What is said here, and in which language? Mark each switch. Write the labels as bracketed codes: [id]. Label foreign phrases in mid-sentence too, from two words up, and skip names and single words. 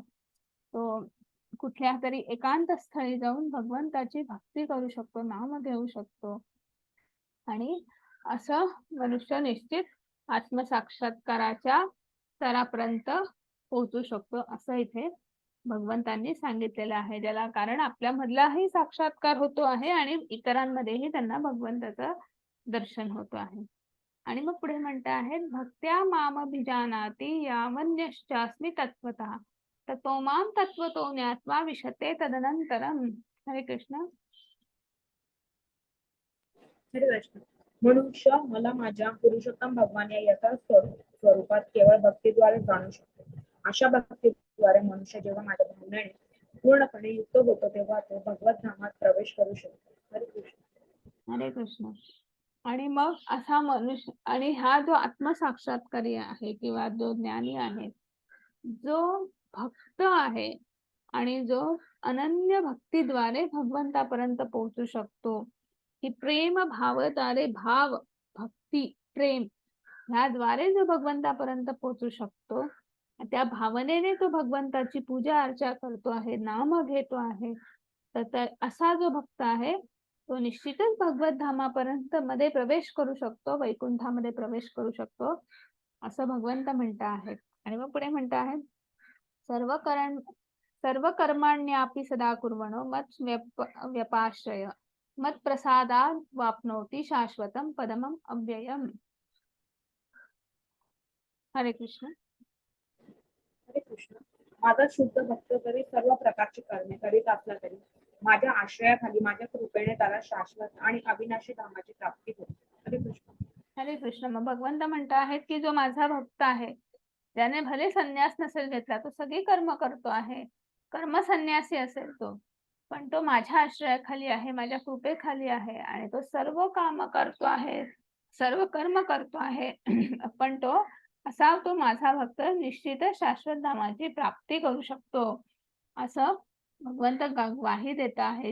[mr] तो कुठल्या तरी एकांत स्थळी जाऊन भगवंताची भक्ती करू शकतो, नाम घेऊ शकतो आणि असं मनुष्य निश्चित आत्मसाक्षात्काराच्या स्तरापर्यंत पोहोचू शकतो, असं इथे भगवंतांनी सांगितलेलं आहे. ज्याला कारण आपल्या मधलाही साक्षात्कार होतो आहे आणि इतरांमध्येही त्यांना भगवंताचं दर्शन होतो आहे. आणि मग पुढे म्हणता आहेत, [sa] भक्त्या मामभिजानाति यावन्यश्चास्मि तत्त्वतः ततो मां तत्त्वतो ज्ञात्वा विशते तदनंतरम. [mr] हरे कृष्ण. हरे कृष्ण. मनुष्य मला माझ्या पुरुषोत्तम भगवान या यथार्थ स्वरूपात केवळ भक्तीद्वारे जाणू शकतो. अशा भक्तीद्वारे मनुष्य जेव्हा माझ्या भावनेने पूर्णपणे युक्त होतो तेव्हा तो भगवत धामात प्रवेश करू शकतो. हरे कृष्ण. हरे कृष्ण. आणि मग असा मनुष्य आणि हा जो आत्मसाक्षात्कारी आहे किंवा जो ज्ञानी आहे, जो भक्त आहे आणि जो अनन्य भक्तीद्वारे भगवंतापर्यंत पोहोचू शकतो, की प्रेम भावद्वारे भाव भक्ती प्रेम ह्याद्वारे जो भगवंतापर्यंत पोहोचू शकतो, त्या भावनेने तो भगवंताची पूजा अर्चा करतो आहे, नाम घेतो आहे, तर असा जो भक्त आहे तो निश्चितच भगवत धामापर्यंत मध्ये प्रवेश करू शकतो, वैकुंठामध्ये प्रवेश करू शकतो, असं भगवंत म्हणत आहेत. आणि मग पुढे म्हणत आहेत, [sa] सर्व कर्माण्यापि सदा कुर्वणो मत् व्यपाश्रय मत प्रसादात वाप्नोति शाश्वतम पदमम अव्ययम. [mr] हरे कृष्ण. हरे कृष्ण. माझा शुद्ध भक्त जरी सर्व प्रकारची कर्मे करीत असला तरी माझ्या आश्रयाखाली माझ्या कृपेने त्याला शाश्वत आणि अविनाशी धामाची प्राप्ती होते. हरे कृष्ण. हरे कृष्ण. मग भगवंत म्हणत आहेत की जो माझा भक्त आहे, ज्याने भले संन्यास नसेल घेतला, तो सगळी कर्म करतो आहे, कर्म संन्यासी असेल तो, पण तो माझ्या आश्रयाखाली आहे, माझ्या कृपेखाली आहे आणि तो सर्व काम करतो आहे, सर्व कर्म करतो आहे पण तो माझा भक्त निश्चितच शाश्वत धामाची प्राप्ती करू शकतो, असं भगवंत ग्वाही देत आहे.